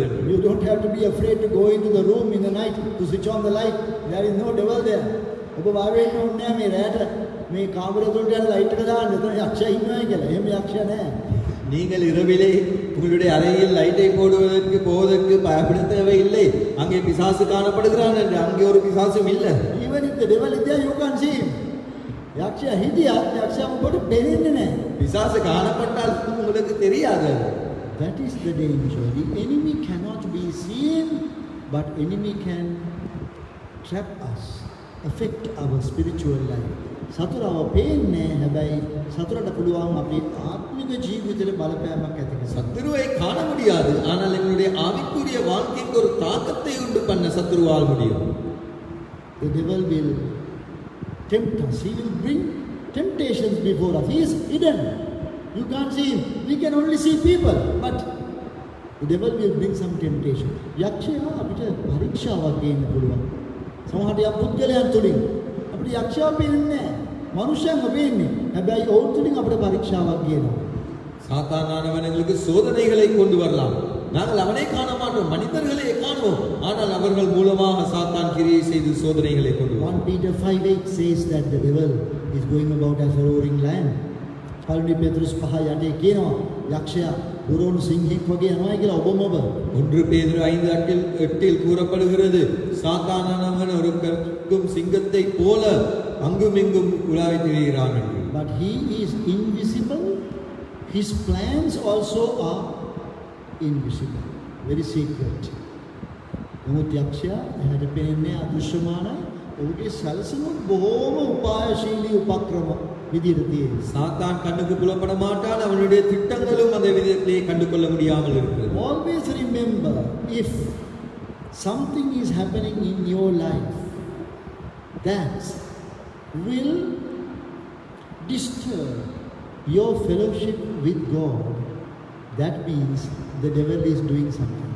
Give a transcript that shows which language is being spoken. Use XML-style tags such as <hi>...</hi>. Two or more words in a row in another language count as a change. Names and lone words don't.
<en>You don't have to be afraid to go into the room in the night to switch on the light. There is no devil there.</en> <si>ඔබ වාවෙන්න ඕනේ නැහැ මේ රැට මේ කාමරේ තුලට යන ලයිට් එක දාන්න. එතන යක්ෂයා ඉන්නවා කියලා. එහෙම යක්ෂයා නැහැ.</si> <ta>நீங்கள் இரவிலே உங்களுடைய அறையில் லைட்டை போவதற்கு பயப்பட தேவையில்லை. அங்கே பிசாசு காணப்படுகிறான் என்று, அங்கே ஒரு பிசாசும் இல்லை.</ta> <en>Even if the devil is there, you can't see him.</en> <si>යක්ෂයා හිටියත් යක්ෂයා ඔබට පෙනෙන්නේ නැහැ.</si> <ta>பிசாசு காணப்பட்டால் உங்களுக்கு தெரியாது.</ta> <en>That is the danger. The enemy cannot be seen, but enemy can trap us, affect our spiritual life.</en> <si>සතුරව පේන්නේ හැබැයි සතුරට පුළුවන් අපේ ආත්මික ජීවිතේ බලපෑමක් ඇති කරන්න.</si> <ta>சத்துருவை காண முடியாது, ஆனால் எங்களுடைய ஆவிக்குரிய வாழ்க்கைக்கு ஒரு தாக்கத்தை உண்டு பண்ண சத்துருவால் முடியும்.</ta> <en>The devil will tempt us. He will bring temptations before us. He is hidden. You can't see him. We can only see people, but the devil will bring some temptation.</en> <si>යක්ෂයා අපිට පරීක්ෂාවක් ගේන්න පුළුවන්. සමහරට යා පුද්ගලයන් තුලින් අපිට යක්ෂයා පේන්නේ නැහැ. මනුෂ්‍යයන්ව පේන්නේ. හැබැයි ඔවුන් තුලින් අපිට පරීක්ෂාවක් ගේනවා.</si> <ta>சாத்தானானவன் எங்களுக்கு சோதனைகளை கொண்டு வரலாம். நாங்கள் அவனை காண மாட்டோம், மனிதர்களே காணுவோம். ஆனால் அவர்கள் மூலமாக சாத்தான் கிரியை செய்து சோதனைகளை கொண்டு</ta> <en>1 Peter 5:8 says that the devil is going about as a roaring lion.</en> <si>පළවෙනි පෙත්‍රුස් 5:8 කියනවා යක්ෂයා දුරෝණු සිංහෙක් වගේ යනවා කියලා ඔබම ඔබ.</si> <ta>1 பேதுரு 5:8 கூறப்படுகிறது, சாத்தானானவன் ஒரு கற்கும் சிங்கத்தை போல அங்குமிங்கும் உலாவித் திரிகிறான் என்று.</ta> <en>But he is invisible. His plans also are invisible, very secret.</en> <si>නමුත් යක්ෂයා එහාට පෙනෙන්නේ අදෘශ්‍යමානයි. ඔහුගේ සැලසුම් බොහෝම උපායශීලී උපක්‍රම විදිහට තියෙනවා.</si> <ta>சாத்தான் கண்ணுக்கு புலப்பட மாட்டான், அவனுடைய திட்டங்களும் அந்த விதத்திலே கண்டு கொள்ள முடியாமல் இருக்கிறது.</ta> <en>Always remember, if something is happening in your life that will disturb your fellowship with God, that means the devil is doing something.</en>